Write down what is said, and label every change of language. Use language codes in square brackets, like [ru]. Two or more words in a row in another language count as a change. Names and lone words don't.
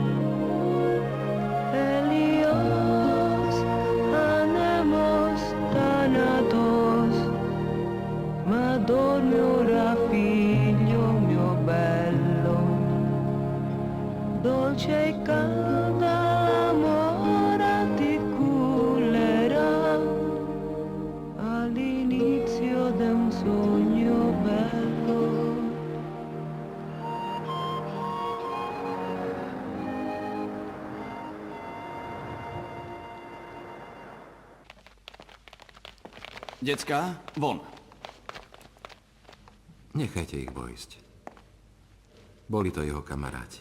[el] Ήλιος, άνεμος θάνατος, [it] ma dormi ora, figlio mio bello. Dolce e calda l'amore ti cullerà all'inizio di un sogno bello. [sk] Decká, von. Nechajte ich vojsť. Boli to jeho kamaráti.